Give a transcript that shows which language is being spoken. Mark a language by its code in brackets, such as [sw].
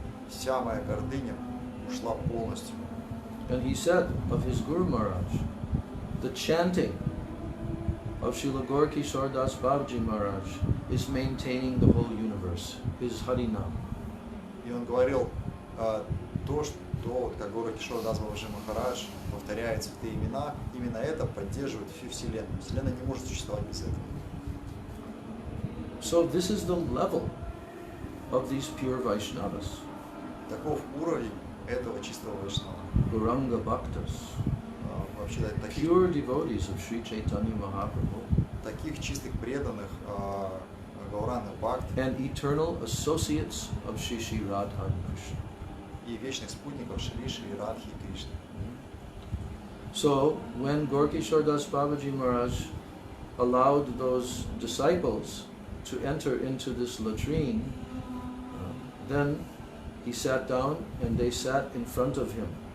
[ru] Вся моя гордыня ушла полностью. [en] And he said of his Guru Maharaj, the chanting of Srila Gaura Das Babaji Maharaj is maintaining the whole universe, his Harinam. [ru] И он говорил, то, что как Горакишор Дас Бабаджи Махарадж повторяет святые имена, именно это поддерживает всю Вселенную. Вселенная не может существовать без этого. [en] So this is the level of these pure Vaishnavas. [ru] Таков уровень этого чистого Вайшнава. [en] Gauranga Bhaktas. [ru] Вообще, [en] Pure devotees of Sri Chaitanya Mahaprabhu. [ru] Таких чистых преданных Гауранных Бхакт [en] and eternal associates of Shri Shri Radha and Krishna. [ru] И вечных спутников Шри Шри Радхи и Кришны. [en] So when Gaura Das Babaji Maharaj allowed those disciples to enter into this latrine, then he sat down and they sat in front of him.